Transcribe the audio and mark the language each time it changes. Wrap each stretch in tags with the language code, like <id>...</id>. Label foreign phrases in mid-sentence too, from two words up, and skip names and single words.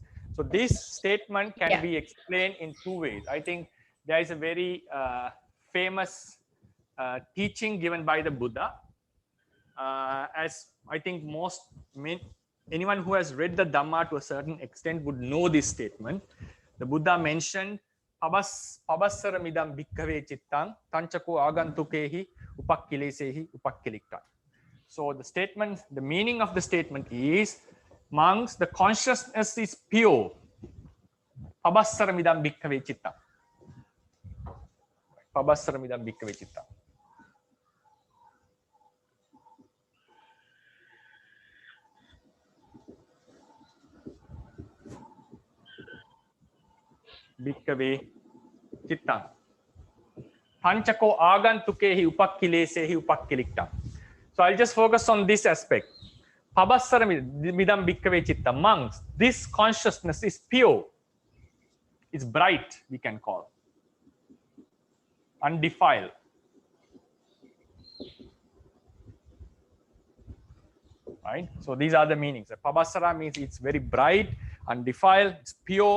<en>So this statement can be explained in two ways. I think there is a very famous teaching given by the Buddha. As I think anyone who has read the Dhamma to a certain extent would know this statement. The Buddha mentioned</en> <pi>pabassaramidam bhikkhave chittang tanchako agantukehi upakkilesehi upakkilikta.</pi> <en>So the statement, the meaning of the statement is, monks, the consciousness is pure.</en> <pi>Pabassaramidam bhikkhave chittang. Pabassaramidam bhikkhave chittang. Bhikkhave chittang. Panchako agantukehi upakkilesehi upakkilikta.</pi> <en>So I'll just focus on this aspect.</en> <pi>Pabassaramidam bhikkhave chitta.</pi> <en>Monks, this consciousness is pure. It's bright, we can call. Undefiled. Right? So these are the meanings. Pabassara means it's very bright, undefiled, it's pure.</en>